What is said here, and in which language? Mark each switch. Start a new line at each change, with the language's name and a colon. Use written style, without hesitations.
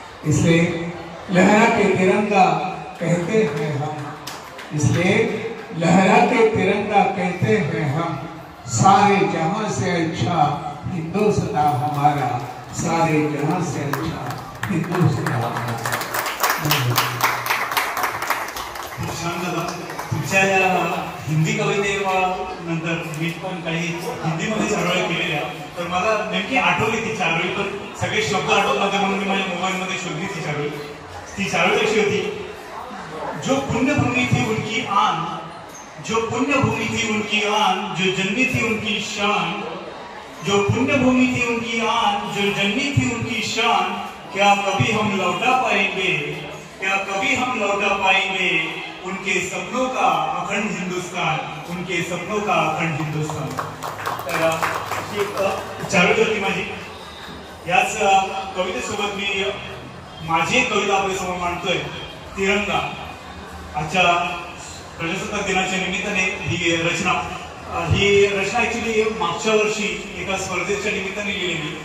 Hindi: इसलिए लहरा के तिरंगा कहते हैं हम, इसलिए लहरा के तिरंगा कहते हैं हम, सारे जहां से अच्छा हिंदुस्तान हमारा, सारे जहां से अच्छा हिंदुस्तान हमारा।
Marathi: छान झालं. तुमच्या या हिंदी कवितेनंतर मी पण काही हिंदीमध्ये चारोळी केलेल्या, तर मला नेमकी आठवली ती चारोळी, पण सगळे शब्द आठवत नव्हते म्हणून मी माझ्या मोबाईलमध्ये शोधली ती चारोळी. ती चारोळी कशी होती?
Hindi: जो पुण्यभूमि थी उनकी आन, जो पुण्यभूमि थी उनकी आन, जो जन्मी थी उनकी शान, जो पुण्यभूमि थी उनकी आन, जो जन्मी थी उनकी शान, क्या कभी हम लौटा पाएंगे, क्या कभी हम लौटा पाएंगे उनके सपनों का अखंड हिंदुस्तान, उनके सपनों का अखंड हिंदुस्तान.
Marathi: तर अशी एक चारोळी होती माझी. याच कवितेसोबत मी माझी एक कविता आपल्यासमोर मांडतोय, तिरंगा. आजच्या प्रजासत्ताक दिनाच्या निमित्ताने ही रचना ऍक्च्युली मागच्या वर्षी एका स्पर्धेच्या निमित्ताने लिहिलेली.